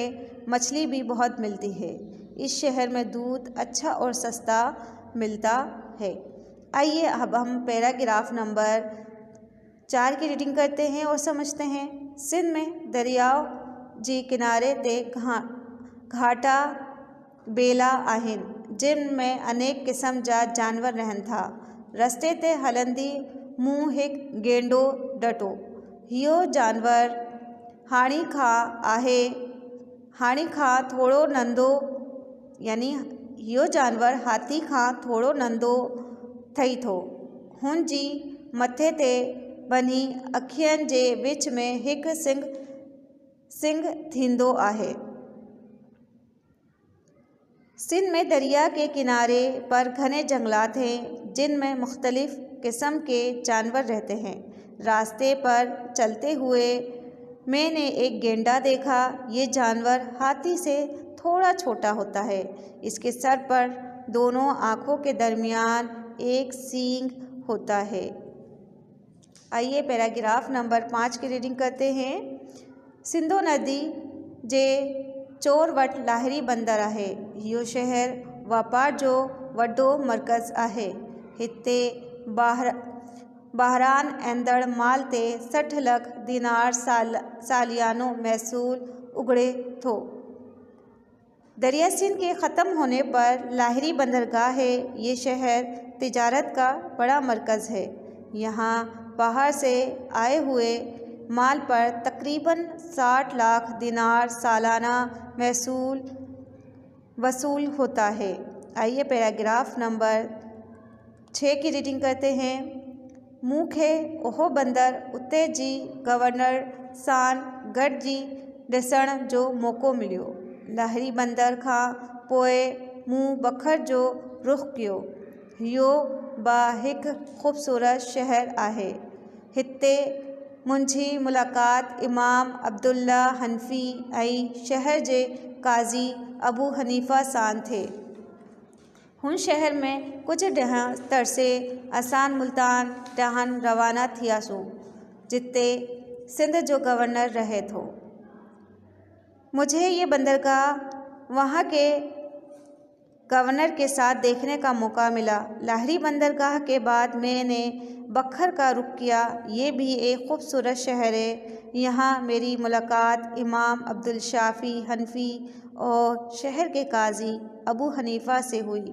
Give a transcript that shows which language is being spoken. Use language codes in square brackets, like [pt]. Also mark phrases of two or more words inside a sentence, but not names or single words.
[ur] مچھلی بھی بہت ملتی ہے. اس شہر میں دودھ اچھا اور سستا ملتا ہے. آئیے اب ہم پیراگراف نمبر 4 کی ریڈنگ کرتے ہیں اور سمجھتے ہیں. [sd] सिंध में दरियाओ जे किनारे ते घाटा बेला आहिनि जिन में अनेक क़िस्म जा जानवर रहनि था। रस्ते ते हलंदी मूं हिकु गेंडो ॾिठो। इहो जानवर हाणी खां थोरो नंढो इहो जानवर हाथी खां थोरो नंढो ठही थो। हुन जी मथे ते बनी अखियुनि जे विच में हिकु सिंग थींदो आहे। [ur] سندھ میں دریا کے کنارے پر گھنے جنگلات ہیں جن میں مختلف قسم کے جانور رہتے ہیں. راستے پر چلتے ہوئے میں نے ایک گینڈا دیکھا. یہ جانور ہاتھی سے تھوڑا چھوٹا ہوتا ہے. اس کے سر پر دونوں آنکھوں کے درمیان ایک سینگ ہوتا ہے. آئیے پیراگراف نمبر 5 کی ریڈنگ کرتے ہیں. [sd] सिंधो नदी जे चोर वट लाहिरी बंदर आहे। इहो शहर वापार जो वॾो मर्कज़ आहे। हिते बहरान ईंदड़ माल ते 60 लख दीनार सालियानो महसूल उगड़े थो। [ur] دریا سندھ کے ختم ہونے پر لاہری بندرگاہ ہے. یہ شہر تجارت کا بڑا مرکز ہے. یہاں باہر سے آئے ہوئے مال پر تقریباً 60 لاکھ دینار سالانہ محصول وصول ہوتا ہے. آئیے پیراگراف نمبر 6 کی ریڈنگ کرتے ہیں. [sd] मूंखे ओहो बंदर उते जी गवर्नर सां गॾिजी ॾिसण जो मौक़ो मिलियो। लाहिरी बंदर खां पोइ मूं बखर जो रुख़ कयो। इहो बि हिकु ख़ूबसूरत शहर आहे। हिते मुंहिंजी मुलाक़ात इमाम अब्दुल्ला हनफ़ी ऐं शहर जे काज़ी अबू हनीफ़ा सां थे। हुन शहर में कुछ ॾींहं तरसे असां मुल्तान ॾांहुं रवाना थियासूं जिते सिंध जो गवर्नर रहे थो। [ur] مجھے یہ بندرگاہ وہاں کے گورنر کے ساتھ دیکھنے کا موقع ملا. لاہری بندرگاہ کے بعد میں نے بکھر کا رخ کیا. یہ بھی ایک خوبصورت شہر ہے. یہاں میری ملاقات امام عبدالشافی حنفی اور شہر کے قاضی ابو حنیفہ سے ہوئی.